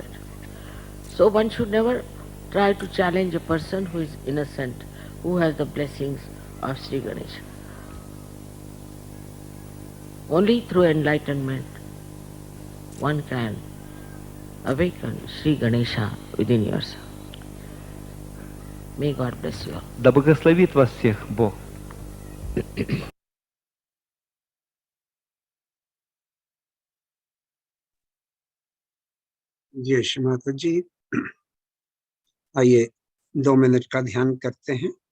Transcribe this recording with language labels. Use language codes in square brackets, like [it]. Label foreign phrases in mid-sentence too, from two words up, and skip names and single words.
[en] So one should never try to challenge a person who is innocent, who has the blessings of Sri Ganesh. Only through enlightenment one can awaken Sri Ganesha within yourself. May God bless you all. [ru] Да благословит вас всех Бог. [hi] जय श्री माता जी। आइए 2 मिनट का ध्यान करते हैं।